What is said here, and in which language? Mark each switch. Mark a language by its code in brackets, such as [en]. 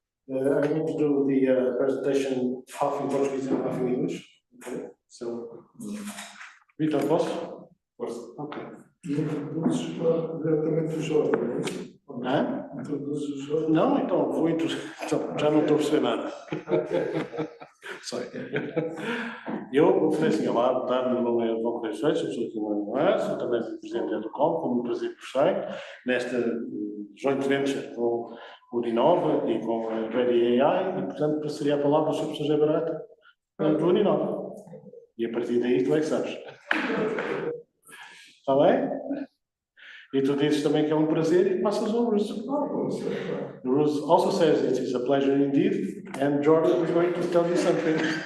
[en] I'm going to do the presentation half in Portuguese and half in English. Okay. So, Vitor, posso? [pt] Posso. Ok. E introduzes diretamente o Jorge, não é isso? Hã? Introduzes o Jorge? Não, então, vou introduzir. Então, já não estou a perceber nada. Sei. Eu vou fazer assim, olá, boa tarde, meu nome é João Correia, sou aqui no AS, sou também presidente da Educação, como prazer por estar nesta joint venture com o Inova e com a Ready AI, e portanto passaria a palavra ao Sr. Professor José Barata do Inova. E a partir daí tu é que sabes. Está bem? E tu dizes também que é um prazer e passas ao Russo. [en] The Russo also says it is a pleasure indeed, and Jordan is going to tell you something.